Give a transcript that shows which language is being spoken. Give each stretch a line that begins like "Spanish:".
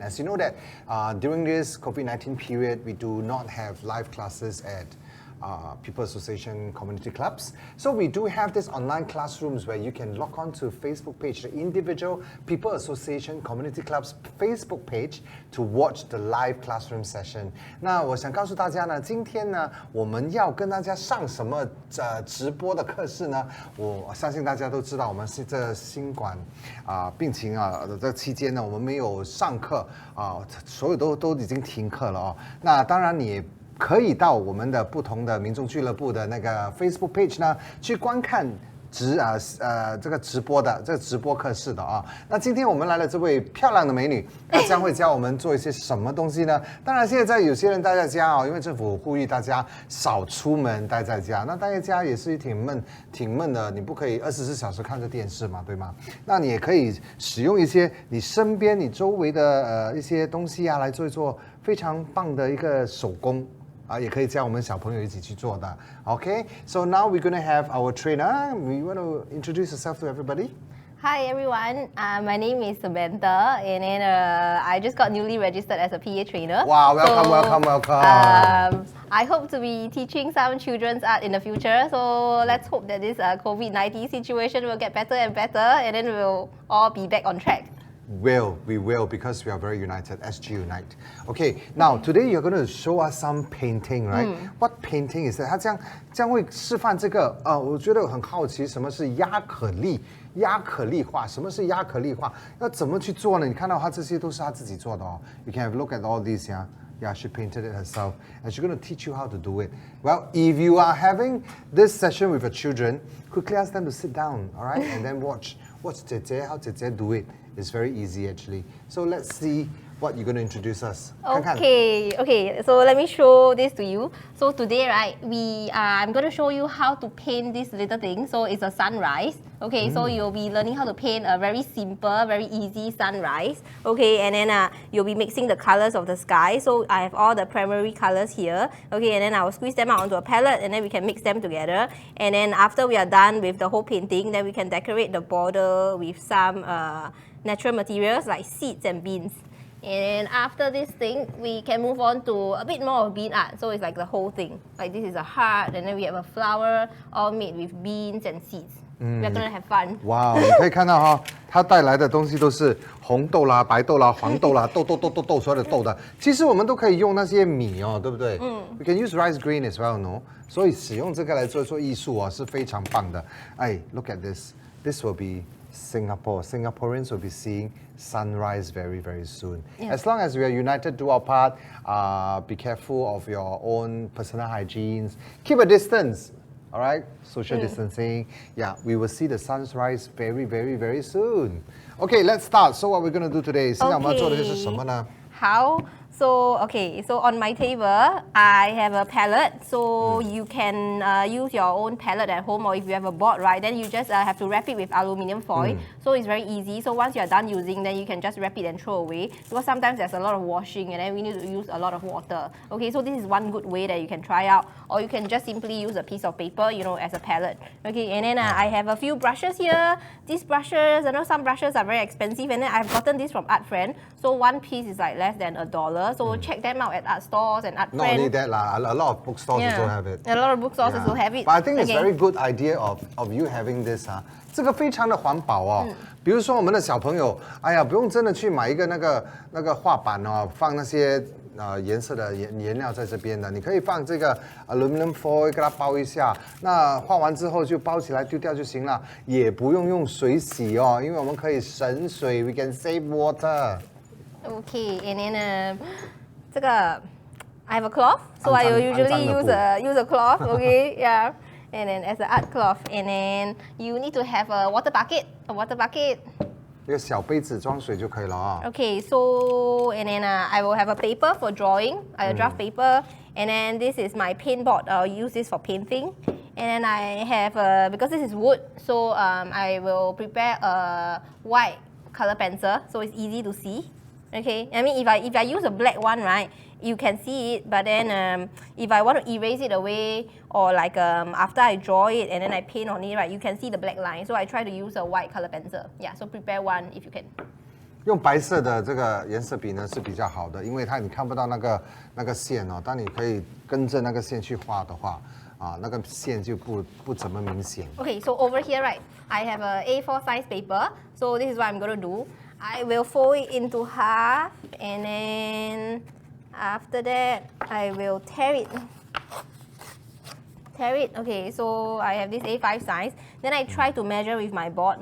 English: As you know that during this COVID-19 period, we do not have live classes at People's Association community clubs. So we do have this online classrooms where you can log on to Facebook page, the individual People Association community clubs Facebook page to watch the live classroom session.
Chinese: 那我想告诉大家呢，今天呢，我们要跟大家上什么直播的课室呢？我相信大家都知道，我们是这新冠病情这期间呢，我们没有上课所有都已经停课了哦。那当然你可以到我们的不同的民众俱乐部的那个 Facebook page 呢，去观看这个直播课室的啊。那今天我们来了这位漂亮的美女，她将会教我们做一些什么东西呢？当然，现在有些人待在家因为政府呼吁大家少出门，待在家。那待在家也是挺闷的，你不可以24小时看着电视嘛，对吗？那你也可以使用一些你身边、你周围的一些东西来做一做非常棒的一个手工。也可以教我们小朋友一起去做的。
English: Okay, so now we're going to have our trainer. We want to introduce yourself to everybody. Hi everyone, my name is Samantha and then I just got newly registered as a PA trainer. Wow, welcome. I hope to be teaching some children's art in the future. So let's hope that this COVID-19 situation will get better and better and then we'll all be back on track. We will because we are very united, SG Unite. Okay, now today you're going to show us some painting, right? What painting is that?
Chinese: 它将会示范这个我觉得很好奇，什么是亚克力画？什么是亚克力画？要怎么去做呢？你看到它这些都是她自己做的哦。
English: You can have a look at all these, yeah, she painted it herself, and she's going to teach you how to do it. Well, if you are having this session with your children, quickly ask them to sit down, all right, and then watch how 姐姐 do it. It's very easy actually. So let's see what you're going to introduce us. Okay, so let me show this to you. So today, right, I'm going to show you how to paint this little thing. So it's a sunrise. Okay, so you'll be learning how to paint a very simple, very easy sunrise. Okay, and then you'll be mixing the colors of the sky. So I have all the primary colors here. Okay, and then I will squeeze them out onto a palette and then we can mix them together. And then after we are done with the whole painting, then we can decorate the border with some natural materials like seeds and beans. And after this thing, we can move on to a bit more of bean art. So it's like the whole thing. Like this is a heart, and then we have a flower, all made with beans and seeds. We're gonna have fun.
Chinese: Wow, 你可以看到它带来的东西都是红豆啦、白豆啦、黄豆啦、豆所有的豆的。其实我们都可以用那些米对不对？
English: We can use rice grain as well, no?
Chinese: 所以使用这个来做艺术是非常棒的。
English: Look at this. This will be Singapore. Singaporeans will be seeing sunrise very, very soon. Yeah. As long as we are united, do our part, be careful of your own personal hygienes, keep a distance, all right? Social distancing. Yeah, we will see the sunrise very, very, very soon. Okay, let's start. So what we're going to do today,
Chinese: 现在我们要做的就是什么呢？
English: How? So on my table, I have a palette. So you can use your own palette at home, or if you have a board, right, then you just have to wrap it with aluminium foil. So it's very easy. So once you're done using, then you can just wrap it and throw away. Because sometimes there's a lot of washing and then we need to use a lot of water. Okay, so this is one good way that you can try out. Or you can just simply use a piece of paper, as a palette. Okay, and then I have a few brushes here. These brushes, I know some brushes are very expensive, and then I've gotten this from Art Friend. So one piece is like less than $1. So check them out at art stores and Art Friend. Not only that, a lot of bookstores also have it. A lot of bookstores also have it. But I think it's a very good idea of you having this.
Chinese: 这个非常的环保比如说我们的小朋友，不用真的去买一个那个画板放那些颜色的颜料在这边的，你可以放这个 aluminum foil 给它包一下，那画完之后就包起来丢掉就行了，也不用用水洗因为我们可以省水 ，
English: we can save water. Okay, and then 这个 I have a cloth, so I will usually use a cloth. Okay, yeah. And then as an art cloth, and then you need to have a water bucket.
Chinese: 一个小杯子装水就可以了
English: Okay, so and then I will have a paper for drawing, a draft paper, and then this is my paint board. I'll use this for painting. And then I have because this is wood, so I will prepare a white color pencil, so it's easy to see. Okay, I mean if I use a black one, right, you can see it, but then if I want to erase it away or like after I draw it and then I paint on it, right, you can see the black line. So I try to use a white color pencil. Yeah, so prepare one if you can.
Chinese: 用白色的这个颜色笔呢是比较好的，因为你看不到那个线哦。当你可以跟着那个线去画的话，那个线就不怎么明显。
English: Okay, so over here, right, I have a A4 size paper. So this is what I'm going to do. I will fold it into half, and then after that, I will tear it. Okay, so I have this A5 size. Then I try to measure with my board.